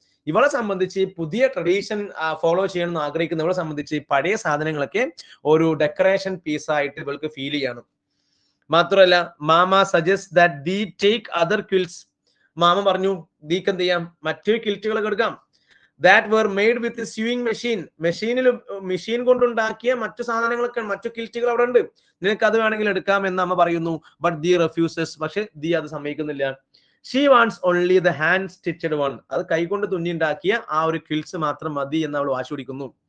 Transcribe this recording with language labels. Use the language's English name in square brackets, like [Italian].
[Malayalam] ഇവളെ സംബന്ധിച്ച് പുതിയ ട്രഡീഷൻ ഫോളോ ചെയ്യണമെന്ന് ആഗ്രഹിക്കുന്നവളെ സംബന്ധിച്ച് പഴയ സാധനങ്ങളൊക്കെ ഒരു ഡെക്കറേഷൻ പീസായിട്ട് ഇവൾക്ക് ഫീൽ ചെയ്യാണ്. മാത്രമല്ല, [English] Mama suggest that Dee take other quilts. [Malayalam] Mama പറഞ്ഞു ദീക്ക് എന്ത് ചെയ്യാം, മറ്റു കിൽറ്റുകളൊക്കെ എടുക്കാം. [English] That were made with sewing machine. [Malayalam] Machine കൊണ്ടുണ്ടാക്കിയ മറ്റു സാധനങ്ങളൊക്കെ, മറ്റു കിൽറ്റുകൾ അവിടെ ഉണ്ട്, നിനക്ക് അത് വേണമെങ്കിൽ എടുക്കാം എന്ന് അമ്മ പറയുന്നു. [English] but Dee refuses, [Malayalam] പക്ഷെ ദി അത് സമ്മതിക്കുന്നില്ല. [English] she wants only the hand stitched one, [Malayalam] അത് കൈകൊണ്ട് തുന്നിയുണ്ടാക്കിയ ആ ഒരു കിൽറ്റ്സ് മാത്രം മതി എന്ന് അവൾ വാശി പിടിക്കുന്നു.